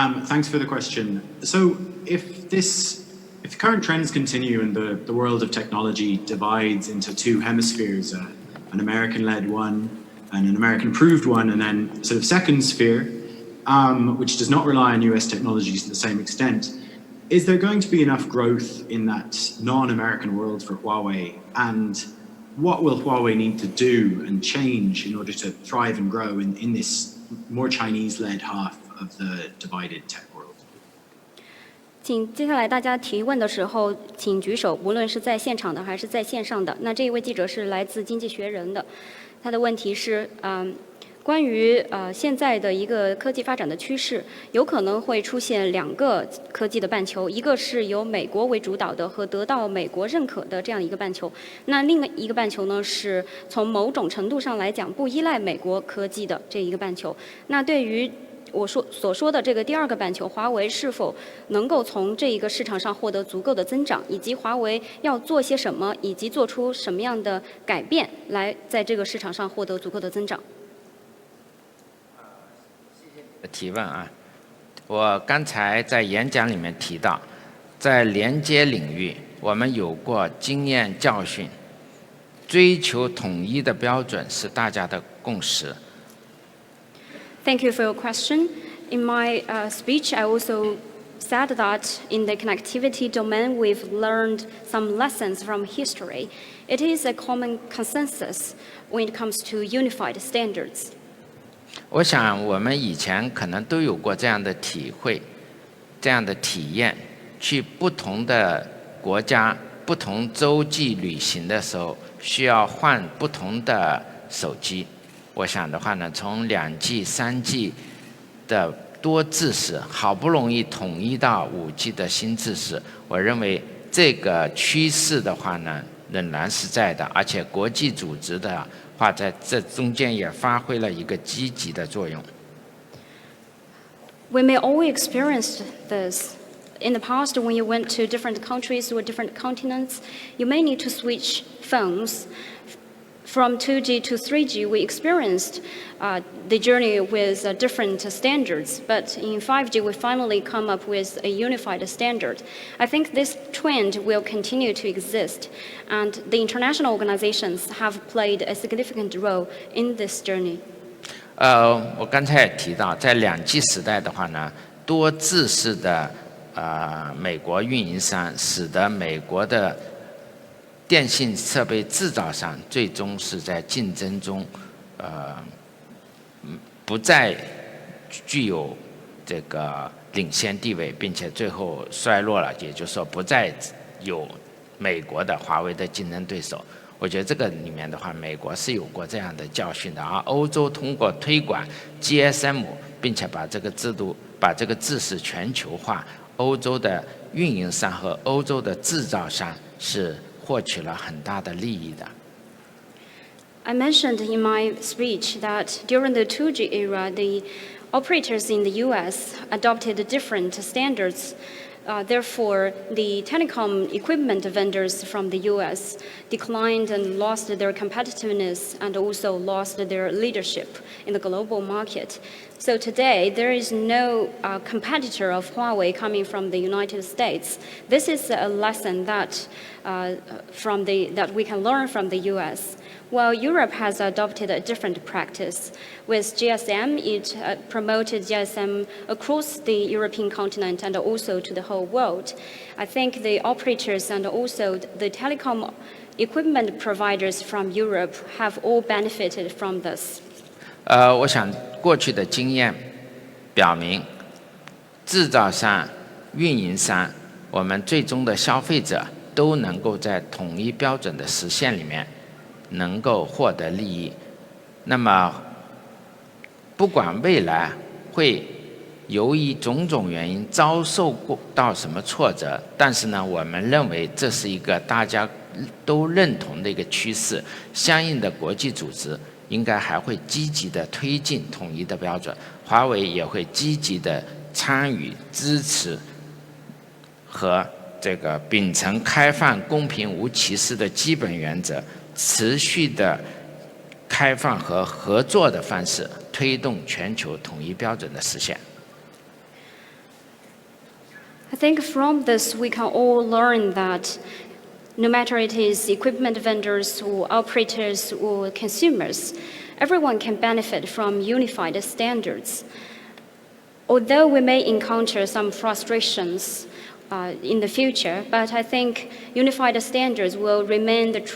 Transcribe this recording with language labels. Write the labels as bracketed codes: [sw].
[en] Thanks for the question. So if current trends continue and the world of technology divides into two hemispheres, an American-led one and an American-approved one, and then sort of second sphere, which does not rely on US technologies to the same extent, is there going to be enough growth in that non-American world for Huawei? And what will Huawei need to do and change in order to thrive and grow in this more Chinese-led half of the divided tech world? [zh] 请接下来大家提问的时候，请举手，无论是在现场的还是在线上的。那这一位记者是来自《经济学人》的，他的问题是，关于现在的一个科技发展的趋势，有可能会出现2个科技的半球，一个是由美国为主导的和得到美国认可的这样一个半球，那另一个半球呢是从某种程度上来讲不依赖美国科技的这一个半球。那对于我所说的这个第2个半球，华为是否能够从这一个市场上获得足够的增长，以及华为要做些什么，以及做出什么样的改变，来在这个市场上获得足够的增长。提问啊，我刚才在演讲里面提到，在连接领域，我们有过经验教训，追求统一的标准是大家的共识。 [en] Thank you for your question. In my speech, I also said that in the connectivity domain, we've learned some lessons from history. It is a common consensus when it comes to unified standards. [zh] 我想我们以前可能都有过这样的体会，这样的体验，去不同的国家、不同洲际旅行的时候，需要换不同的手机。我想的话呢，从2G、3G 的多制式，好不容易统一到5G 的新制式，我认为这个趋势的话呢，仍然是在的，而且国际组织的话在这中间也发挥了一个积极的作用。 [en] We may all experience this. In the past, when you went to different countries or different continents, you may need to switch phones. From 2G to 3G, we experienced the journey with different standards, but in 5G, we finally come up with a unified standard. I think this trend will continue to exist, and the international organizations have played a significant role in this journey. [zh] 我刚才也提到，在2G 时代的话呢，多制式的美国运营商使得美国的电信设备制造商最终是在竞争中，不再具有这个领先地位，并且最后衰落了，也就是说不再有美国的华为的竞争对手。我觉得这个里面的话，美国是有过这样的教训的，而欧洲通过推广 GSM， 并且把这个制度、把这个制式全球化，欧洲的运营商和欧洲的制造商是获取了很大的利益的。 [en] I mentioned in my speech that during the 2G era, the operators in the US adopted different standards. Therefore, the telecom equipment vendors from the US declined and lost their competitiveness and also lost their leadership in the global market. So today, there is no competitor of Huawei coming from the United States. This is a lesson that we can learn from the US. While Europe has adopted a different practice. With GSM, it promoted GSM across the European continent and also to the whole world. I think the operators and also the telecom equipment providers from Europe have all benefited from this. [zh] 我想过去的经验表明，制造商、运营商，我们最终的消费者都能够在统一标准的实现里面能够获得利益。那么不管未来会由于种种原因遭受到什么挫折，但是呢，我们认为这是一个大家都认同的一个趋势，相应的国际组织应该还会积极的推进统一的标准，华为也会积极的参与支持和这个秉承开放、公平、无歧视的基本原则，持续的开放和合作的方式，推动全球统一标准的实现。 [en] I think from this we can all learn that no matter it is equipment vendors or operators or consumers, everyone can benefit from unified standards. Although we may encounter some frustrations in the future, but I think unified standards will remain